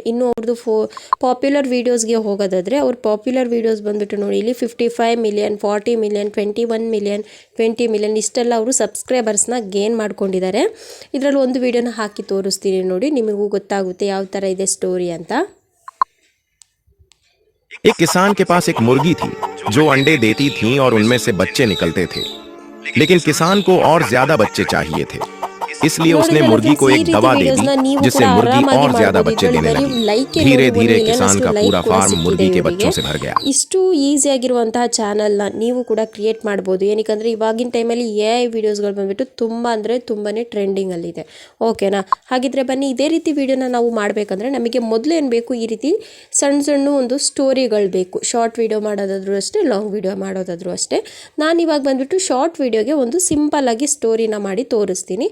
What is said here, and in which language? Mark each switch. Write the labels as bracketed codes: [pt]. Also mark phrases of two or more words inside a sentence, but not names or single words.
[kn] ಇನ್ನು ಅವ್ರದ್ದು ಪಾಪ್ಯುಲರ್ ವೀಡಿಯೋಸ್ಗೆ ಹೋಗೋದಾದರೆ ಅವ್ರ [en] popular videos [kn] ಬಂದುಬಿಟ್ಟು ನೋಡಿ, ಇಲ್ಲಿ 55 ಮಿಲಿಯನ್, 40 ಮಿಲಿಯನ್, 21 ಮಿಲಿಯನ್, 20 ಮಿಲಿಯನ್ ಇಷ್ಟೆಲ್ಲ ಅವರು ಸಬ್ಸ್ಕ್ರೈಬರ್ಸ್ನ ಗೇನ್ ಮಾಡ್ಕೊಂಡಿದ್ದಾರೆ. ಇದರಲ್ಲಿ ಒಂದು ವೀಡಿಯೋನ ಹಾಕಿ ತೋರಿಸ್ತೀನಿ ನೋಡಿ, ನಿಮಗೂ ಗೊತ್ತಾಗುತ್ತೆ ಯಾವ ಥರ ಇದೆ ಸ್ಟೋರಿ ಅಂತ. [hi] एक किसान के पास एक मुर्गी थी जो अंडे देती थी और उनमें से बच्चे निकलते थे, लेकिन किसान को और ज्यादा बच्चे चाहिए थे, इसलिए उसने मुर्गी को एक दवा दे दी जिससे मुर्गी और ज्यादा बच्चे देने लगी। धीरे धीरे किसान का पूरा फार्म मुर्गी के बच्चों से भर गया. [kn] ಇಷ್ಟು ಈಸಿ ಆಗಿರುವಂತಹ ಚಾನಲ್ನ ನೀವು ಕೂಡ ಕ್ರಿಯೇಟ್ ಮಾಡ್ಬೋದು. ಏನಕ್ಕಂದ್ರೆ ಇವಾಗಿನ ಟೈಮಲ್ಲಿ AI ವಿಡಿಯೋಸ್ಗಳು ಬಂದ್ಬಿಟ್ಟು ತುಂಬ ಅಂದರೆ ತುಂಬಾನೇ ಟ್ರೆಂಡಿಂಗ್ ಅಲ್ಲಿದೆ. ಓಕೆನಾ? ಹಾಗಿದ್ರೆ ಬನ್ನಿ, ಇದೇ ರೀತಿ ವಿಡಿಯೋನ ನಾವು ಮಾಡಬೇಕಂದ್ರೆ ನಮಗೆ ಮೊದಲು ಏನು ಬೇಕು, ಈ ರೀತಿ ಸಣ್ಣ ಸಣ್ಣ ಒಂದು ಸ್ಟೋರಿಗಳು ಬೇಕು. [en] short video [kn] ಮಾಡೋದಾದ್ರೂ ಅಷ್ಟೇ, [en] long video [kn] ಮಾಡೋದಾದ್ರೂ ಅಷ್ಟೇ. ನಾನು ಇವಾಗ ಬಂದ್ಬಿಟ್ಟು ಶಾರ್ಟ್ ವಿಡಿಯೋಗೆ ಒಂದು ಸಿಂಪಲ್ ಆಗಿ ಸ್ಟೋರಿನ ಮಾಡಿ ತೋರಿಸ್ತೀನಿ.